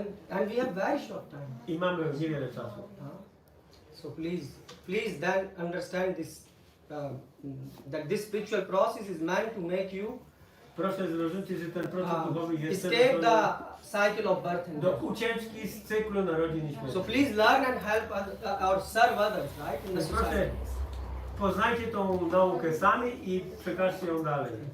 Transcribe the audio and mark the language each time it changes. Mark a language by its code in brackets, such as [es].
[en] And we have very short time. [pl] I mamy niewiele czasu. [en] So please then understand this, that this spiritual process is meant to make you [pl] proszę zrozumieć, że ten proces duchowy jest [en] escape the cycle of birth and [pl] do [en] death. [pl] ucieczki z cyklu narodzin i śmierci. [en] So please learn and help or serve others, right? In the [pl] Proszę, [en] society. [pl] poznajcie tą naukę sami i przekażcie ją dalej.